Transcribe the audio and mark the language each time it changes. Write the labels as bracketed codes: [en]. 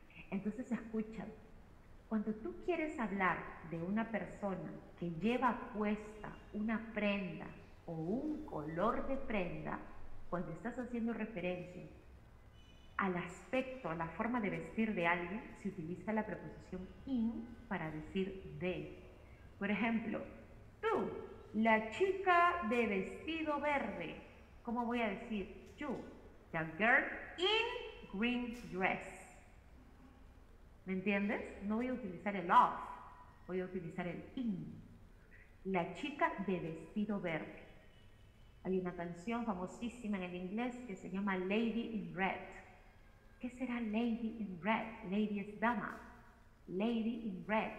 [es] Entonces escucha, cuando tú quieres hablar de una persona que lleva puesta una prenda o un color de prenda, cuando estás haciendo referencia al aspecto, a la forma de vestir de alguien, se utiliza la preposición in para decir de. Por ejemplo, tú, la chica de vestido verde. ¿Cómo voy a decir? [en] You, the girl in green dress. [es] ¿Me entiendes? No voy a utilizar el of, voy a utilizar el in. La chica de vestido verde. Hay una canción famosísima en el inglés que se llama Lady in Red. ¿Qué será Lady in Red? Lady es dama. Lady in Red.